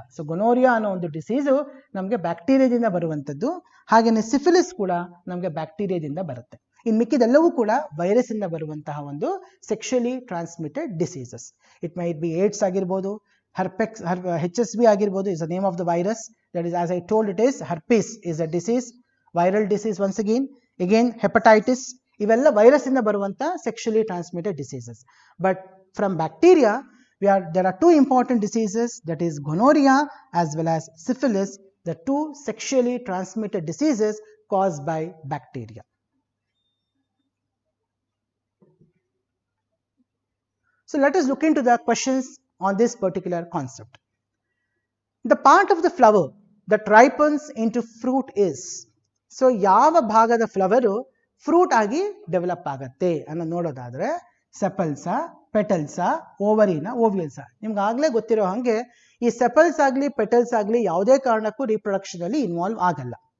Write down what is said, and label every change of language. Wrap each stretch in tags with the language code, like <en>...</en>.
<kn>So ಗೊನೋರಿಯಾ ಅನ್ನೋ ಒಂದು disease ನಮಗೆ ಬ್ಯಾಕ್ಟೀರಿಯಾದಿಂದ ಬರುವಂಥದ್ದು. ಹಾಗೆಯೇ ಸಿಫಿಲಿಸ್ ಕೂಡ ನಮಗೆ ಬ್ಯಾಕ್ಟೀರಿಯಾದಿಂದ ಬರುತ್ತೆ. ಇನ್ನು ಮಿಕ್ಕಿದೆಲ್ಲವೂ ಕೂಡ ವೈರಸ್ ಇಂದ ಬರುವಂತಹ ಒಂದು sexually transmitted diseases.</kn> <en>It might be AIDS ಆಗಿರ್ಬೋದು, HSV ಆಗಿರ್ಬೋದು, is the name of the virus. That is as I told it is herpes is a disease, viral disease once again hepatitis.</en> <kn>ಇವೆಲ್ಲ virus ಇಂದ ಬರುವಂತ sexually transmitted diseases.</kn> <en>But from bacteria there are two important diseases, that is gonorrhea as well as syphilis, the two sexually transmitted diseases caused by bacteria. So let us look into the questions on this particular concept. The part of the flower that ripens into fruit is,</en> <kn>so ಯಾವ ಭಾಗದ flower fruit ಆಗಿ develop ಆಗುತ್ತೆ ಅನ್ನೋ ನೋಡೋದಾದ್ರೆ ಸೆಪಲ್ಸ, ಪೆಟಲ್ಸ, ಓವರಿನ, ಓವ್ಯೂಲ್ಸ. ನಿಮ್ಗೆ ಆಗ್ಲೇ ಗೊತ್ತಿರೋ ಹಾಗೆ ಈ ಸೆಪಲ್ಸ್ ಆಗಲಿ ಪೆಟಲ್ಸ್ ಆಗಲಿ ಯಾವುದೇ ಕಾರಣಕ್ಕೂ ರೀಪ್ರೊಡಕ್ಷನ್ ಅಲ್ಲಿ ಇನ್ವಾಲ್ವ್ ಆಗಲ್ಲ.</kn>